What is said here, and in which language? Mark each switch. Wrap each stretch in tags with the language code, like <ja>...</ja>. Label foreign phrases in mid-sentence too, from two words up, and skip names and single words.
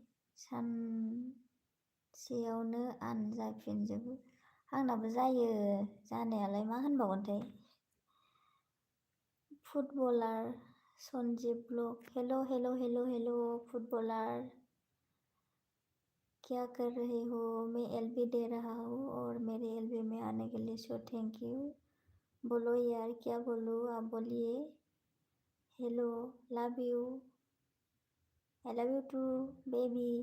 <brx>सानसेयावनो आन जाफिनजोबो आंनाबो जायो जानायालाय मा होनबावगोनथाय फुटबलार सन्जीब ब्लग हेलो हेलो हेलो हेलो फुटबलार</brx> <hi>क्या कर रहे हो मैं एलबी दे रहा हूँ और मेरे एलबी में आने के लिए सो</hi> <en>thank you</en> <hi>बोलो यार क्या बोलूँ आप बोलिए हेलो</hi> <en>love you I love you too baby</en>